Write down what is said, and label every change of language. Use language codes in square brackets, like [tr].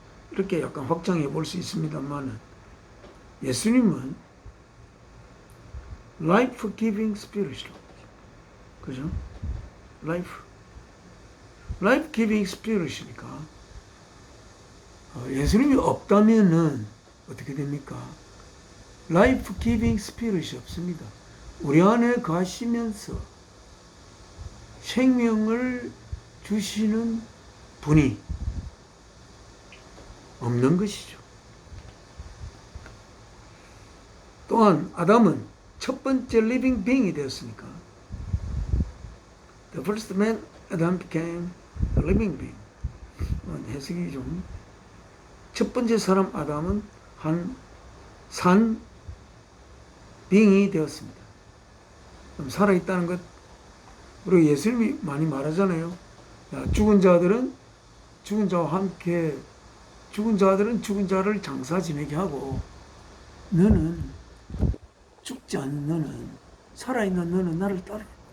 [ko] 이렇게 약간 확장해 볼 수 있습니다만 예수님은 life giving spirit 이라고 그죠? life giving spirit 이니까 예수님이 없다면은 어떻게 됩니까? life giving spirit 이 없습니다. 우리 안에 거하시면서 생명을 주시는 분이 없는 것이죠. [en] 또한 아담은 첫 번째 living being이 되었으니까 the first man Adam became a living being. [ko] 해석이 좀 첫 번째 사람 아담은 한 산 빙이 되었습니다. 그럼 살아있다는 것 그리고 예수님이 많이 말하잖아요. 죽은 자들은 죽은 자와 함께 죽은 자들은 죽은 자를 장사 지내게 하고 너는 죽지 않는 너는 살아있는 너는 나를 따르라.